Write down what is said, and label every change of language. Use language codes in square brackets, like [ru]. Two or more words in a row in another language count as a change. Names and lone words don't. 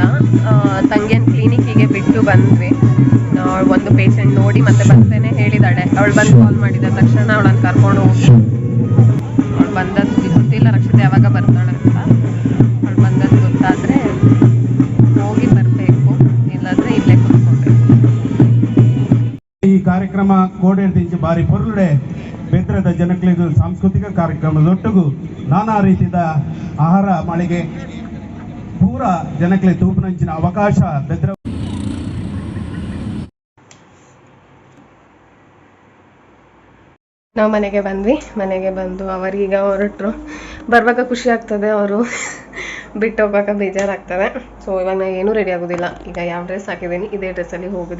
[kn] ತಂಗಿಯನ್ ಕ್ಲಿನಿಕ್ಕಿಗೆ ಬಿಟ್ಟು ಬಂದ್ವಿ. ಒಂದು ಪೇಷಂಟ್ ನೋಡಿ ಮತ್ತೆ ಬರ್ತೇನೆ ಹೇಳಿದಾಳೆ. ಅವಳು ಬಂದು ಕಾಲ್ ಮಾಡಿದ ತಕ್ಷಣ ಅವಳನ್ನು ಕರ್ಕೊಂಡು ಹೋಗಿ, ಅವಳು ಬಂದದ್ದು ಗೊತ್ತಿಲ್ಲ ರಕ್ಷಿತ ಯಾವಾಗ ಬರ್ತಾಳೆ ಅಂತ. ಅವಳು ಬಂದದ್ದು ಗೊತ್ತಾದರೆ ಹೋಗಿ ಬರಬೇಕು, ಇಲ್ಲಾಂದರೆ ಇಲ್ಲೇ ಕೂತ್ಕೊಳ್ಬೇಕು. [tcy] ಈ ಕಾರ್ಯಕ್ರಮ ಕೋಡೆರ್ದಿಂಚಿ ಬಾರಿ ಪೊರ್ಲುಡೆ ಬೆದ್ರದ ಜನಕ್ಲಿಗೂ ಸಾಂಸ್ಕೃತಿಕ ಕಾರ್ಯಕ್ರಮದೊಟ್ಟಿಗೂ ನಾನಾ ರೀತಿಯ ಆಹಾರ ಮಳಿಗೆ ಪೂರ ಜನಕ್ಲೆ ತೂಪುನಂಚಿನ ಅವಕಾಶ ಬೆದ್ರ. [kn] ನಾವು ಮನೆಗೆ ಬಂದ್ವಿ. ಮನೆಗೆ ಬಂದು ಅವರೀಗ ಹೊರಟರು. ಬರುವಾಗ ಖುಷಿ ಆಗ್ತದೆ, ಅವರು ಬಿಟ್ಟು ಹೋಗುವಾಗ ಬೇಜಾರಾಗ್ತದೆ. ಸೊ ಇವಾಗ ನಾನು ಏನೂ ರೆಡಿ ಆಗೋದಿಲ್ಲ. ಈಗ ಯಾವ ಡ್ರೆಸ್ ಹಾಕಿದ್ದೀನಿ ಇದೇ ಡ್ರೆಸ್ಸಲ್ಲಿ ಹೋಗೋದು.